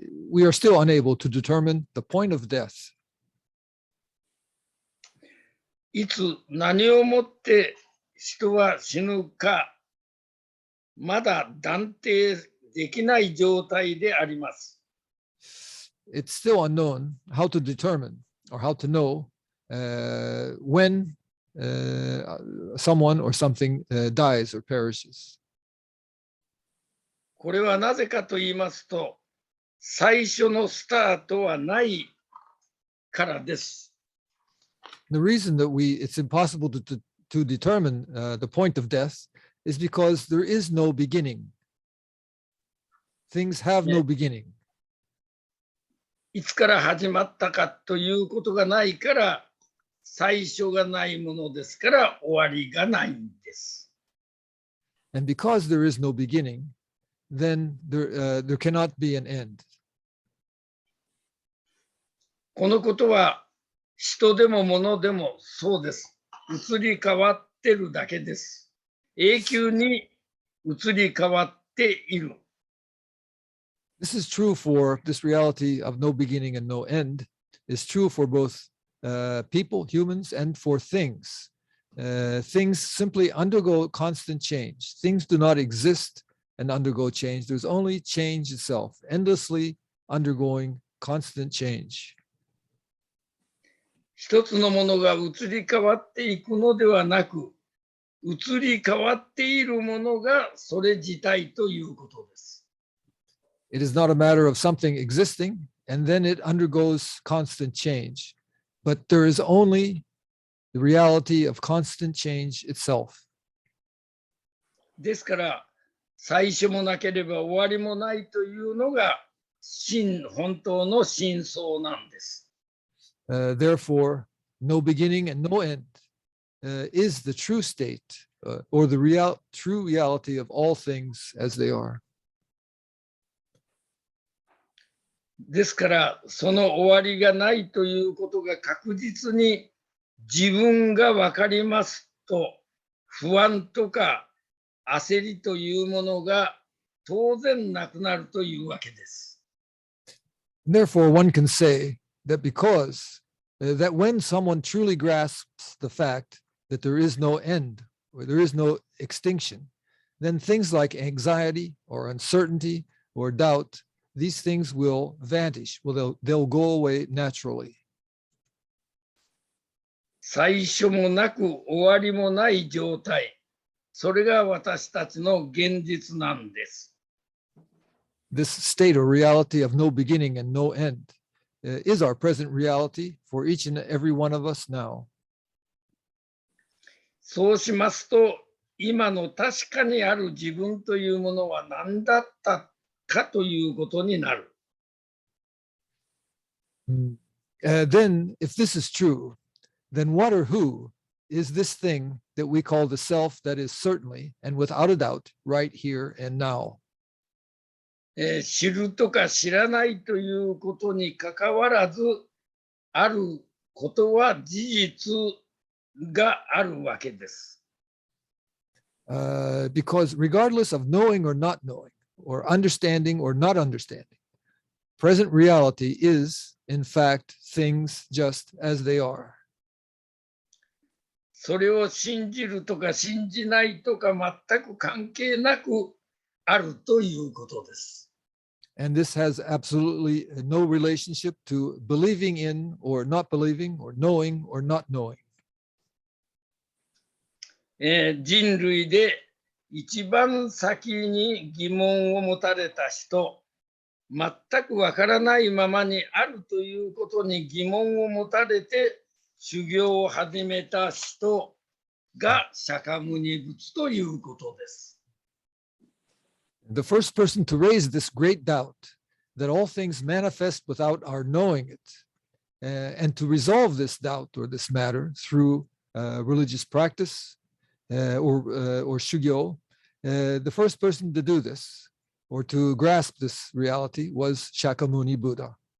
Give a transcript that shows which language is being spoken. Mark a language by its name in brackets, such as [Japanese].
[English] We are still unable to determine the point of death. [Japanese] いつ何をもって人は死ぬか、まだ断定できない状態であります。 [English] It's still unknown how to determine or how to know when someone or something dies or perishes. [Japanese] これはなぜかと言いますと、最初のスタートはないからです。 [English] The reason that it's impossible to determine the point of death is because there is no beginning. Things have no beginning. [Japanese] いつから始まったかということがないから、最初がないものですから終わりがないんです。 [English] And because there is no beginning, then there cannot be an end. [Japanese] このことは人でも物でもそうです。移り変わってるだけです。永久に移り変わっている。 [English] This is true for this reality of no beginning and no end. Is true for both people, humans, and for things. Things simply undergo constant change. Things do not exist and undergo change. There's only change itself, endlessly undergoing constant change. [Japanese] 一つのものが移り変わっていくのではなく、移り変わっているものがそれ自体ということです。 [English] It is not a matter of something existing and then it undergoes constant change, but there is only the reality of constant change itself. [Japanese] ですから、最初もなければ終わりもないというのが本当の真相なんです。 [English] Therefore, no beginning and no end is the true state or the true reality of all things as they are. [Japanese] ですから、その終わりがないということが確実に自分が分かりますと、不安とか焦りというものが当然なくなるというわけです。 [English] Therefore, one can say that because that when someone truly grasps the fact that there is no end or there is no extinction, then things like anxiety or uncertainty or doubt, these things will vanish. They'll go away naturally. [Japanese] 最初もなく終わりもない状態、それが私たちの現実なんです。 [English] This state or reality of no beginning and no end is our present reality for each and every one of us now. [Japanese] そうしますと、今の確かにある自分というものは何だったかということになる。 [English] Then, if this is true, then what or who is this thing that we call the self that is certainly and without a doubt right here and now? [Japanese] 知るとか知らないということにかかわらず、あることは事実があるわけです。 [English] Because regardless of knowing or not knowing, or understanding or not understanding, present reality is, in fact, things just as they are. [Japanese] それを信じるとか信じないとか全く関係なくあるということです。 [English] And this has absolutely no relationship to believing in or not believing, or knowing or not knowing. [Japanese] 人類で一番先に疑問を持たれた人、全くわからないままにあるということに疑問を持たれて修行を始めた人が釈迦牟尼仏ということです。 [English] The first person to raise this great doubt that all things manifest without our knowing it, and to resolve this doubt or this matter through religious practice or shugyo, the first person to do this or to grasp this reality was Shakyamuni Buddha.